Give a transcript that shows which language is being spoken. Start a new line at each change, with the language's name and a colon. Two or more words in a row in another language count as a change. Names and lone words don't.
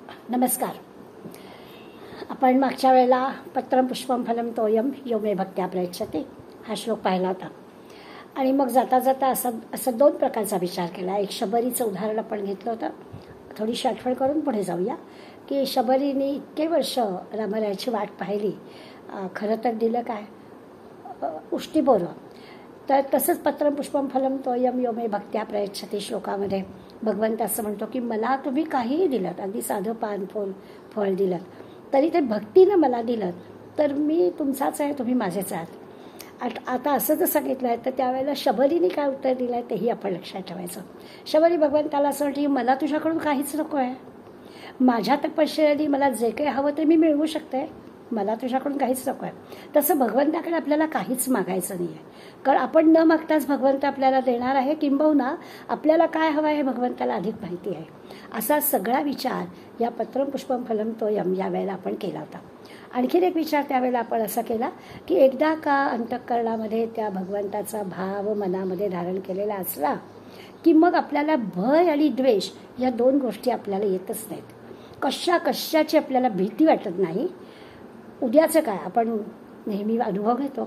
Marathi: नमस्कार. आपण मागच्या वेळेला
Sanskrit: पत्रं पुष्पं फलं तोयम यो मे भक्त्या प्रयच्छते
Marathi: हा श्लोक पाहिला होता आणि मग जाता जाता असं दोन प्रकारचा विचार केला. एक शबरीचं उदाहरण आपण घेतलं होतं. थोडीशी आठवण करून पुढे जाऊया की शबरीने इतके वर्ष रामरायाची वाट पाहिली. खरं तर दिलं काय? उष्टीपोरं. तर तसंच
Sanskrit: पत्रं पुष्पं फलं तोयम यो मे भक्त्या प्रयच्छते
Marathi: श्लोकामध्ये भगवंत असं म्हणतो की मला तुम्ही काहीही दिलं, अगदी साधं पान फळ दिलं तरी ते भक्तीनं मला दिलं तर मी तुमचाच आहे, तुम्ही माझेच आहात. आता असं जर सांगितलं आहे तर त्यावेळेला शबरीने काय उत्तर दिलं आहे तेही आपण लक्षात ठेवायचं. शबरी भगवंताला असं वाटतं की मला तुझ्याकडून काहीच नको आहे, माझ्या तपश्चर्येने मला जे काही हवं ते मी मिळवू शकते, मला तुझ्याकडून काहीच नको आहे. तसं भगवंताकडे आपल्याला काहीच मागायचं नाही आहे, कारण आपण न मागताच भगवंत आपल्याला देणार आहे. किंबहुना आपल्याला काय हवं आहे भगवंताला अधिक माहिती आहे. असा सगळा विचार या
Sanskrit: पत्रं पुष्पं फलं तोयम
Marathi: या वेळेला आपण केला होता. आणखीन एक विचार त्यावेळेला आपण असा केला की एकदा का अंतःकरणामध्ये त्या भगवंताचा भाव मनामध्ये धारण केलेला असला की मग आपल्याला भय आणि द्वेष या दोन गोष्टी आपल्याला येतच नाहीत. कशाची आपल्याला भीती वाटत नाही. उद्याचं काय आपण नेहमी अनुभव घेतो.